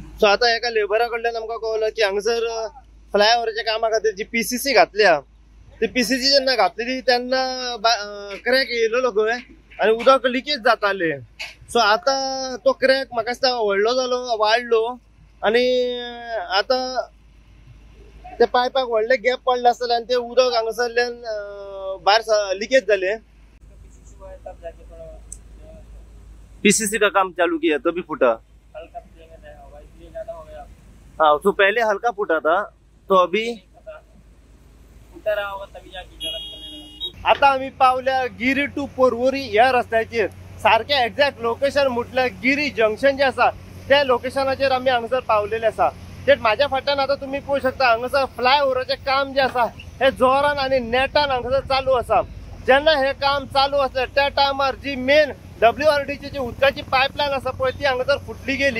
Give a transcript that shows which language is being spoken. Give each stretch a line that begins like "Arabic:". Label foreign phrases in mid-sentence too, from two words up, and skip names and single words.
Konkani: सो आता एका लेबरा कडल्यान आमकां कळलं की हांगसर फ्लायओव्हरच्या कामा खातीर जी PCC घातल्या ती PCC जेन्ना घातलेली तेन्ना क्रॅक येयलो खंय आनी उदक लिकेज जाताले। सो आता तो क्रॅक म्हाका दिसता व्हडलो जालो वाडलो आनी आता ते पायपाक व्हडले गॅप पडले आसतले आनी ते उदक हांगासरल्यान भायर लिकेज जाले।
Hindi: PCC का काम चालू किया तभी फूटा। हाँ, तो पहले हल्का फूटा था तो अभी फुटा रहा होगा तभी जाके।
Konkani: आता आम्ही पावल्या गिरी टू पोरवोरी या रस्त्याचेर सारखे एक्झॅक्ट लोकेशन म्हटल्यार गिरी जंक्शन जे आसा त्या लोकेशनाचेर आम्ही हांगासर पावलेले आसा। ते माझ्या फाटल्यान आता तुम्ही पळोवू शकता हांगासर फ्लायओव्हराचे काम जे आसा हे जोरान आणि नेटान हांगासर चालू आसा। जेन्ना हे काम चालू असले त्या टायमार जी मेन WRDची जी उदकाची पायपलायन आसा पळय ती हांगासर फुटली गेली।